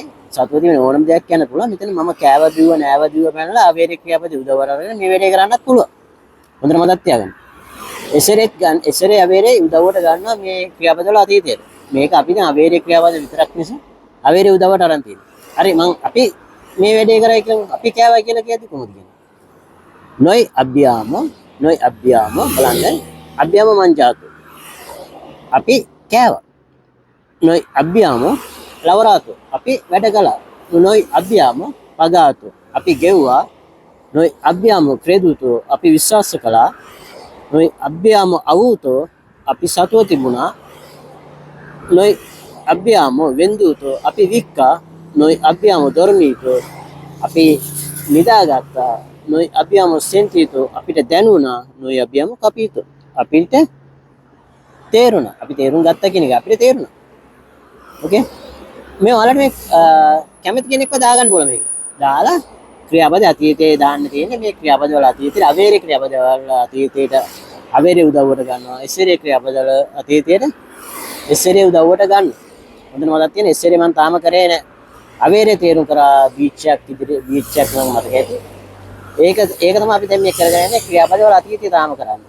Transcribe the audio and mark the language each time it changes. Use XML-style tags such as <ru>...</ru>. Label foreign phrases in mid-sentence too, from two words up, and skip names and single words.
<si>සතුව තිබෙන ඕනම දෙයක් කියන්න පුළුවන්. මෙතන මම කෑව බිව්ව නෑව බිව්ව පැනලා අවේරේ ක්‍රියාපද උදව් කරගෙන මේ වැඩේ කරන්නත් පුළුවන්. හොඳට මතක් තියාගන්න. එසරේ අවේරේ උදව්වට ගන්නවා මේ ක්‍රියාපදවල අතීතයට. මේක අපි දැන් අවේරේ ක්‍රියාපද විතරක් නිසා අවේරේ උදව්වට අරන් තියෙනවා. හරි අපි මේ වැඩේ කරයි කියලා අපි කෑවයි කියලා කියද්දි කොහොමද කියන්නේ?</si> <it>Noi abbiamo බලන්න abbiamo mangiato</it> <si>අපි කෑවා</si> <it>noi abbiamo lavorato</it> <si>අපි වැඩ කළා</si> <it>noi abbiamo pagato</it> <si>අපි ගෙව්වා</si> <it>noi abbiamo creduto</it> <si>අපි විශ්වාස කළා</si> <it>noi abbiamo avuto</it> <si>අපි සතුව</si> <it>තිබුණා noi abbiamo venduto</it> <si>අපි වික්කා</si> <it>noi abbiamo dormito</it> <si>අපි නිදාගත්තා</si> <it>noi abbiamo sentito</it> <si>අපිට දැනුණා</si> <it>noi abbiamo capito</it> <si>අපිට තේරුණා අපි තේරුම් ගත්තා කියන එක අපිට තේරුණා ඕකේ මේ ඔයාලට මේ කැමති කෙනෙක්ව දාගන්න පුළුවන් මේක දාලා ක්‍රියාපද අතීතයේ දාන්න තියෙන්නේ මේ ක්‍රියාපද වල අතීතයේ අවේරේ ක්‍රියාපද වල අතීතයට අවේරේ උදව්වට ගන්නවා එසරේ ක්‍රියාපද වල අතීතයට එසරේ උදව්වට ගන්න හොඳට මතක් තියෙන එසරේ මම තාම කරේ නෑ අවේරේ තේරුම් කරා බීච් එකක් නම් මතක ඇති ඒක තමයි අපි දැන් මේ කරගෙන යන්නේ ක්‍රියාපද වල අතීතය තාම කරන්නේ.</si>